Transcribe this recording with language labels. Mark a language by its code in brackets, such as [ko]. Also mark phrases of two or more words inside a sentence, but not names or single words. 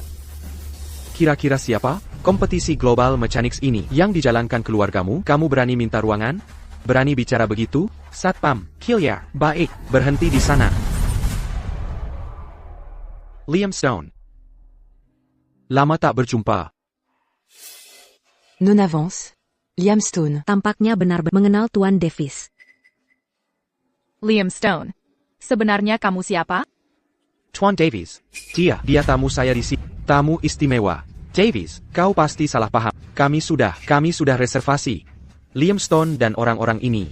[id] Kira-kira siapa? Kompetisi [en] global mechanics [id] ini yang dijalankan keluargamu, kamu berani minta ruangan? Berani bicara begitu? Satpam, Killiar, baik, berhenti di sana. Liam Stone. Lama tak berjumpa. Non avance. Liam Stone. Tampaknya benar-benar mengenal Tuan Davis. Liam Stone. Sebenarnya kamu siapa? Tuan Davies. Dia tamu saya di sini. Tamu istimewa. Davies, kau pasti salah paham. Kami sudah reservasi. Liam Stone dan orang-orang ini.